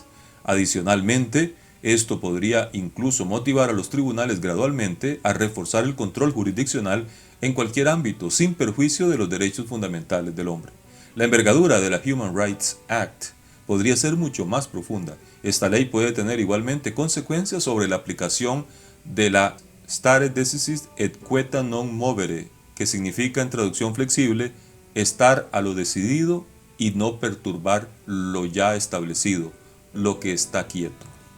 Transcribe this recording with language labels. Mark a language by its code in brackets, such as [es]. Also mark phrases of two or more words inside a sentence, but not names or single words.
[es] Adicionalmente, esto podría incluso motivar a los tribunales gradualmente a reforzar el control jurisdiccional en cualquier ámbito, sin perjuicio de los derechos fundamentales del hombre. La envergadura de la Human Rights Act podría ser mucho más profunda. Esta ley puede tener igualmente consecuencias sobre la aplicación de la [la] stare decisis et quieta non movere, [es] que significa en traducción flexible, estar a lo decidido y no perturbar lo ya establecido, lo que está quieto.